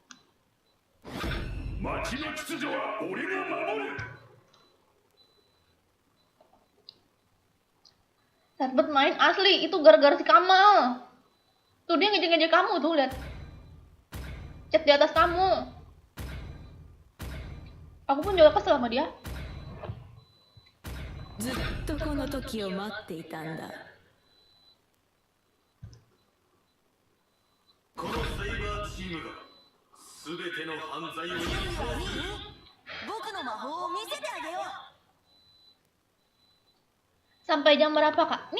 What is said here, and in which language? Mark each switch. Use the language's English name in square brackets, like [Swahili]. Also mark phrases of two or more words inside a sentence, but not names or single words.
[Indonesian] Sarbet main asli, itu gara-gara si Kamal. Tuh dia ngejek-ngejek kamu tuh, lihat. Chat di atas kamu. Aku pun juga kesel sama dia. [Japanese] ずっとこの時を待っていたんだこのサイバーチームが全ての犯罪を許さない僕の魔法を見せてあげよう [Indonesian] Sampai jam berapa kak?